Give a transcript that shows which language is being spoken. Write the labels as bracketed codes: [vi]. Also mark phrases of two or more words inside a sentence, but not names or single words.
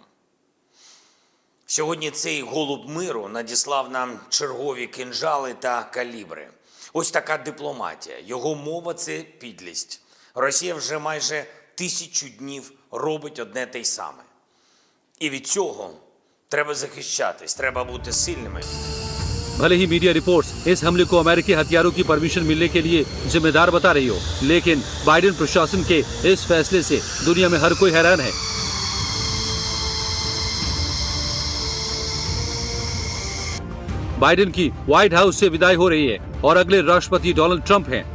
[uk] Сьогодні цей голуб миру надіслав нам чергові кинджали та калібри. Ось така дипломатія. Його мова – це підлість. Росія вже майже 1000 днів робить одне те й саме. І від цього треба захищатись, треба бути сильними. [hi] भले ही [en] media reports [hi] इस हमले को अमेरिकी हथियारों की परमिशन मिलने के लिए जिम्मेदार बता रही हो, लेकिन बाइडेन प्रशासन के इस फैसले से दुनिया में हर कोई हैरान है। बाइडेन की व्हाइट हाउस से विदाई हो रही है और अगले राष्ट्रपति डोनाल्ड ट्रंप हैं।